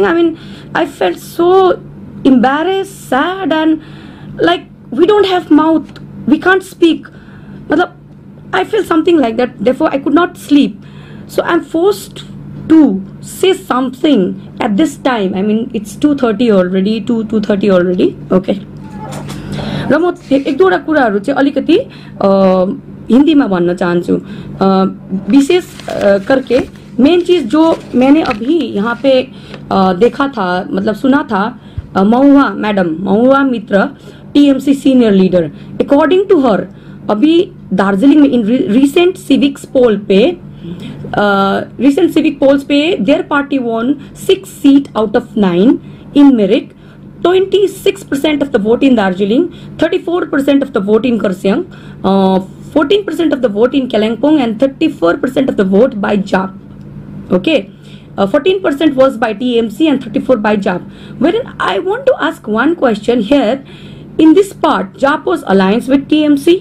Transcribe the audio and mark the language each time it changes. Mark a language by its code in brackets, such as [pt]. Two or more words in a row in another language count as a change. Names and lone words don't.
[en] I mean, I felt so embarrassed, sad, and like we don't have mouth, we can't speak. Matlab, I feel something like that. Therefore, I could not sleep. So I'm forced to say something at this time. I mean, it's 2:30 already, 2:30 already. [hi] Okay. [ne] र म एक दुईवटा कुराहरू चाहिँ अलिकति हिंदीमा भन्न चाहन्छु [hi] विशेष करके मेन चीज जो मैंने अभी यहाँ पे देखा था, मतलब सुना था, महुआ मैडम, महुआ मित्र, टीएमसी [en] senior leader, according to her [hi] अभी दार्जिलिंग में [en] in recent civics poll [hi] पे [en] their party won 6 seat out of 9 in merit, 26% of the vote in Darjeeling, 34% of the vote in Kurseong, 14% of the vote in Kalimpong, and 34% of the vote by JAP. Okay, 14% was by TMC and 34% by JAP. Wherein I want to ask one question here. In this part, JAP was alliance with TMC.